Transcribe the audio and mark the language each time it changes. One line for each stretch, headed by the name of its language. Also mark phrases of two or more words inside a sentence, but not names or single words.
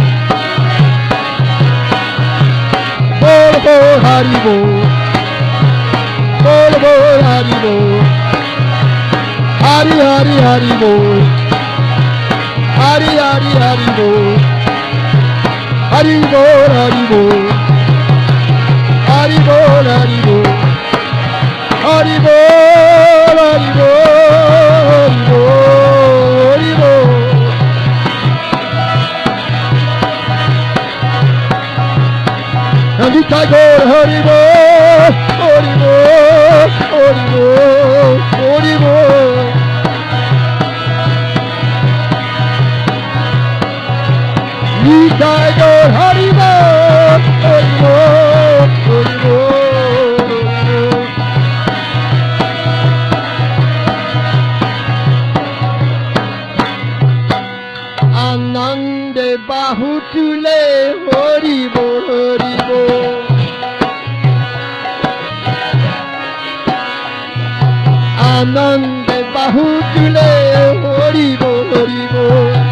Bangla: বল বল, হরি বল, বল বল, হরি বল, হরি হরি হরি বল, হরি হরি হরি বল, হরি বল, হরি বল, হরি বল, হরি বল, হরি বল, হরি বল, হরি বল,
English: and the tiger,
Bangla: হরি বল, হরি বল, হরি বল, হরি বল.
English: The tiger,
Bangla: হরি বল, হরি বল, হরি বল, আনন্দে বাহু তুলে, হরি বল, হরি বল, আনন্দে বাহু তুলে, হরি বল, হরি বল,